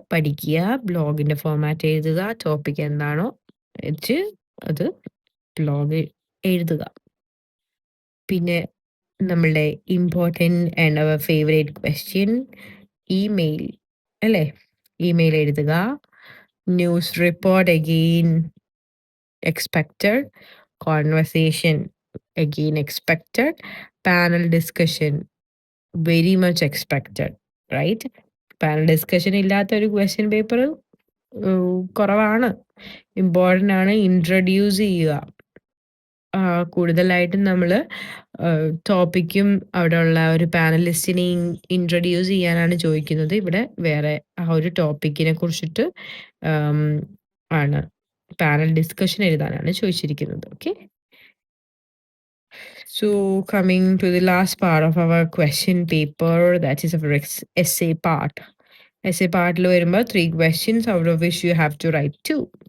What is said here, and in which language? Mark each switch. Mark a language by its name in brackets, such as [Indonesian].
[Malayalam] പഠിക്കുക, ബ്ലോഗിൻ്റെ ഫോർമാറ്റ് എഴുതുക, ടോപ്പിക് എന്താണോ വെച്ച് അത് ബ്ലോഗ് എഴുതുക. പിന്നെ നമ്മളുടെ [English] important and our favourite question [Malayalam] email അല്ലേ? ഇമെയിൽ എഴുതുക. [English] News report again expected. Conversation again expected. Panel discussion very much expected, right? [Malayalam] Panel discussion ഇല്ലാത്ത ഒരു ക്വസ്റ്റ്യൻ പേപ്പർ കുറവാണ്. ഇമ്പോർട്ടൻ്റ് ആണ്. ഇൻട്രൊഡ്യൂസ് ചെയ്യുക. കൂടുതലായിട്ടും നമ്മൾ ടോപ്പിക്കും അവിടെയുള്ള ഒരു പാനലിസ്റ്റിനെയും ഇൻട്രൊഡ്യൂസ് ചെയ്യാനാണ് ചോദിക്കുന്നത്. ഇവിടെ വേറെ ആ ഒരു ടോപ്പിക്കിനെ കുറിച്ചിട്ട് ആണ് പാനൽ ഡിസ്കഷൻ എഴുതാനാണ് ചോദിച്ചിരിക്കുന്നത്. Okay. [English] So coming to the last part of our question paper, that is our essay part. Essay part [Malayalam] lo varumba [English] 3 questions, out of which you have to write 2.